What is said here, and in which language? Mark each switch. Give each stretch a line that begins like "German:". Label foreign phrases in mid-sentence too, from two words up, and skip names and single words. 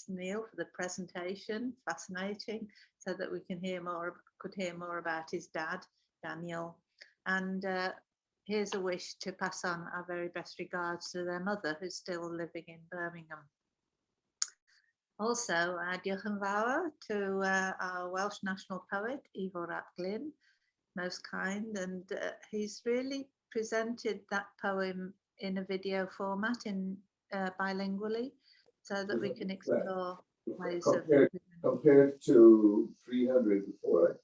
English: Neil for the presentation, fascinating, so that we could hear more about his dad, Daniel. And here's a wish to pass on our very best regards to their mother, who's still living in Birmingham. Also,
Welsh: diolch yn fawr
English: to our Welsh national poet, Ivo Rhaglen, most kind, and he's really presented that poem in a video format bilingually, so that we can explore ways compared to 300 before.